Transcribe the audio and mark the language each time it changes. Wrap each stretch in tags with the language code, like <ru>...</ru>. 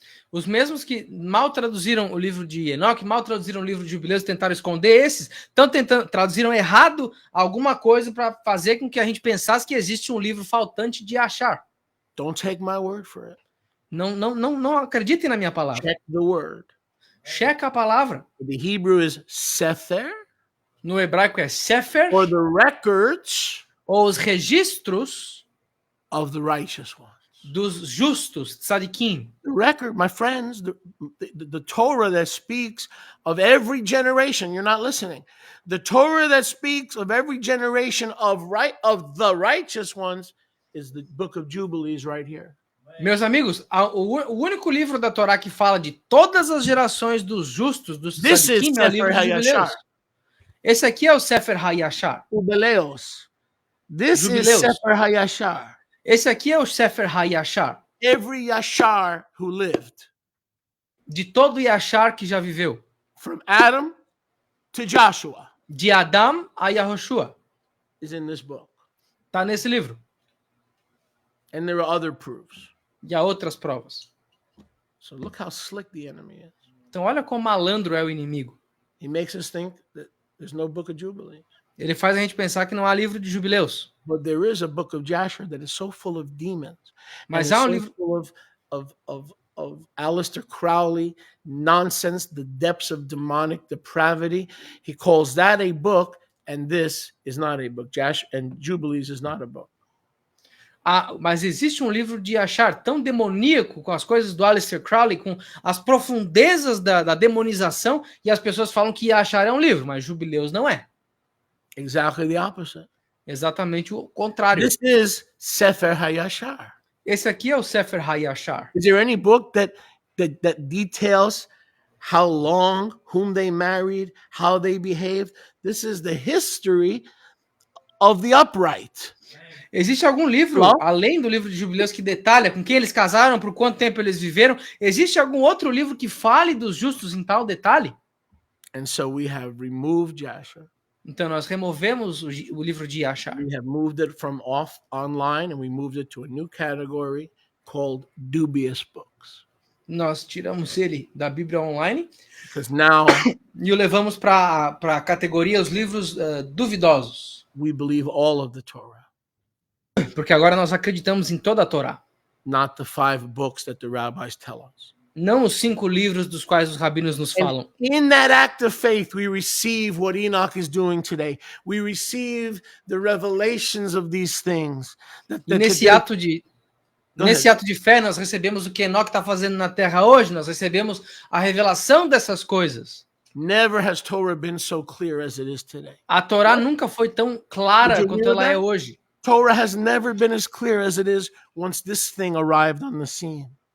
<pt>Os mesmos que mal traduziram o livro de Enoch, mal traduziram o livro de Jubileus, tentaram esconder esses, traduziram errado alguma coisa para fazer com que a gente pensasse que existe um livro faltante de Achar.</pt> <en>Don't take my word for it.</en> <pt>Não acreditem na minha palavra.</pt> <en>Check the word.</en> <pt>Checa a palavra.</pt> <en>The Hebrew is Sefer.</en> <pt>No hebraico é Sefer.</pt> <en>Or the records.</en> <pt>Ou os registros.</pt> <en>Of the righteous ones.</en> <pt>Dos justos, tzadikim.</pt> <en>The record, my friends, the Torah that speaks of every generation, you're not listening. The Torah that speaks of every generation of the righteous ones is the book of Jubilees right here.</en> <pt>Meus amigos, o único livro da Torá que fala de todas as gerações dos justos, dos tzadikim, é o livro de Jubileus. Esse aqui é o Sefer HaYashar.</pt> <en>Jubileus. This is Sefer HaYashar.</en> <pt>Esse aqui é o Sefer HaYashar.</pt> <en>Every Yashar who lived.</en> <pt>De todo Yashar que já viveu.</pt> <en>From Adam to Joshua.</en> <pt>De Adam a Yahushua.</pt> <en>Is in this book.</en> <pt>Tá nesse livro.</pt> <en>And there are other proofs.</en> <pt>E há outras provas.</pt> <en>So look how slick the enemy is.</en> <pt>Então olha como malandro é o inimigo.</pt> <en>He makes us think that there's no book of Jubilees.</en> <pt>Ele faz a gente pensar que não há livro de Jubileus.</pt> <en>But there is a book of Jasher that is so full of demons.</en> <pt>Mas há livro</pt> <en>full of Aleister Crowley nonsense, the depths of demonic depravity. He calls that a book, and this is not a book. Jasher and Jubilees is not a book.</en> <pt>Mas existe um livro de Achar tão demoníaco, com as coisas do Aleister Crowley, com as profundezas da demonização, e as pessoas falam que Achar é um livro, mas Jubileus não é.</pt> <en>Exactly the opposite.</en> <pt>Exatamente o contrário.</pt> <en>This is Sefer HaYashar.</en> <pt>Esse aqui é o Sefer HaYashar.</pt> <en>Is there any book that details how long, whom they married, how they behaved? This is the history of the upright.</en> <pt>Existe algum livro, além do livro de Jubileus, que detalha com quem eles casaram, por quanto tempo eles viveram? Existe algum outro livro que fale dos justos em tal detalhe?</pt> <en>And so we have removed Jasher.</en> <pt>Então nós removemos o livro de Achar.</pt> <en>We have moved it from online and we moved it to a new category called dubious books.</en> <pt>Nós tiramos ele da Bíblia online</pt> <en>now,</en> <pt>e o levamos para a categoria os livros duvidosos.</pt> <en>We believe all of the Torah.</en> <pt>Porque agora nós acreditamos em toda a Torá.</pt> <en>Not the 5 books that the rabbis tell us.</en> <pt>Não os 5 livros dos quais os rabinos nos falam.</pt> <en>In that act of faith, we receive what Enoch is doing today. We receive the revelations of these things.</en> <pt>Nesse ato de fé, nós recebemos o que Enoch está fazendo na terra hoje. Nós recebemos a revelação dessas coisas.</pt> <en>Never has Torah been so clear as it is today.</en> <pt>A Torá nunca foi tão clara quanto ela é hoje.</pt> <en>Torah has never been as clear as it is once this thing arrived on the scene.</en>